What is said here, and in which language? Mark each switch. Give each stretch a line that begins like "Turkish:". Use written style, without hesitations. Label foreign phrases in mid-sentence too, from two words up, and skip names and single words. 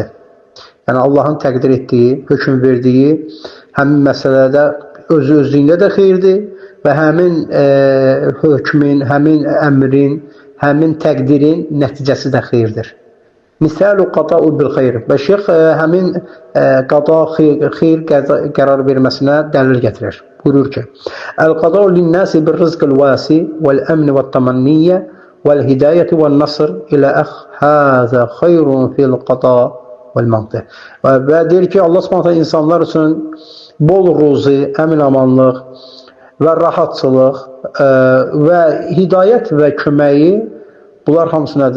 Azerbaijani: Yəni Allahın təqdir etdiyi, hökm verdiyi həmin məsələdə özlüyündə də xeyirdir və həmin hökmün, həmin əmrin, həmin təqdirin nəticəsi də xeyirdir.
Arabic: مثال القضاء بالخير.
Azerbaijani: Və Şeyx həmin qada xeyir qərar verməsinə dəlil gətirir. Buyurur ki:
Arabic: "القضاء للناس بالرزق الواسع والأمن والطمأنينة والهداية والنصر إلى هذا خير في القضاء والمقضي."
Azerbaijani: Və deyir ki, Allah Subhanahu insanlar üçün bol ruzi, əmin-amanlıq və rahatçılıq və hidayət və köməyi, bunlar hamısı nədir?